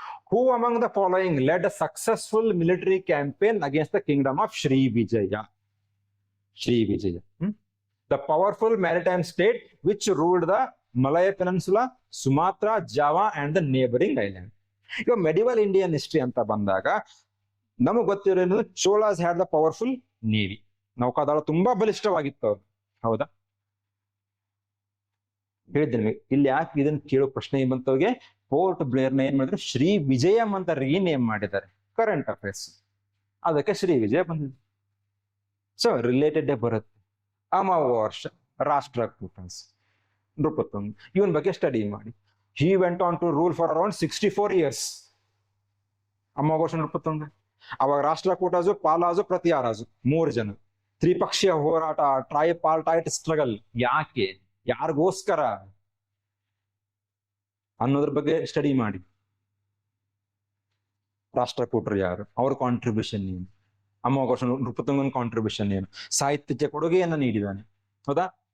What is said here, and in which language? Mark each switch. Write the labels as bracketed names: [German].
[English] Who among the following led a successful military campaign against the kingdom of Sri Vijaya? Sri Vijaya, the powerful maritime state which ruled the Malay Peninsula, Sumatra, Java and the neighboring island. [Kannada] ಈಗ medieval Indian history ಅಂತ ಬಂದಾಗ ನಮಗ್ ಗೊತ್ತಿರೋದು [English] Cholas had the powerful navy. [Kannada] ನೌಕಾದಳ ತುಂಬಾ ಬಲಿಷ್ಠವಾಗಿತ್ತು ಅವ್ರು. ಹೌದಾ? ಹೇಳಿದ್ದೇನೆ. ಇಲ್ಲಿ ಯಾಕೆ ಇದನ್ನ ಕೇಳೋ ಪ್ರಶ್ನೆ ಬಂತವ್ರಿಗೆ, ಪೋರ್ಟ್ ಬ್ಲೇರ್ ನ ಏನ್ ಮಾಡಿದ್ರು? ಶ್ರೀ ವಿಜಯಂ ಅಂತ ರೀನೇಮ್ ಮಾಡಿದ್ದಾರೆ. ಕರೆಂಟ್ ಅಫೇರ್ಸ್, ಅದಕ್ಕೆ ಶ್ರೀ ವಿಜಯ ಬಂದಿದೆ. ಸೊ ರಿಲೇಟೆಡ್ ಬರುತ್ತೆ. ಅಮಾವಾರ್ಷ, ರಾಷ್ಟ್ರಕೂಟ, ನೃಪತುಂಗ, ಇವನ್ ಬಗ್ಗೆ ಸ್ಟಡಿ ಮಾಡಿ. [English] He went on to rule for around 64 years. [Kannada] ಅಮಾವಾರ್ಷ, Nrupatunga. ಅವಾಗ ರಾಷ್ಟ್ರಕೂಟಜು, ಪಾಲಾಜು, ಪ್ರತಿಹಾರಾಜು 3 ಜನ. ತ್ರಿಪಕ್ಷೀಯ ಹೋರಾಟ, ಟ್ರೈಪಾರ್ಟೈಟ್ ಸ್ಟ್ರಗಲ್. ಯಾಕೆ, ಯಾರಿಗೋಸ್ಕರ ಅನ್ನೋದ್ರ ಬಗ್ಗೆ ಸ್ಟಡಿ ಮಾಡಿ. ರಾಷ್ಟ್ರಕೂಟರು ಯಾರು, ಅವ್ರ ಕಾಂಟ್ರಿಬ್ಯೂಷನ್ ಏನು, ಅಮಾವಾರ್ಷ ನೃಪತುಂಗನ ಕಾಂಟ್ರಿಬ್ಯೂಷನ್ ಏನು, ಸಾಹಿತ್ಯಕ್ಕೆ ಕೊಡುಗೆಯನ್ನ ನೀಡಿದಾನೆ. ಹೌದಾ?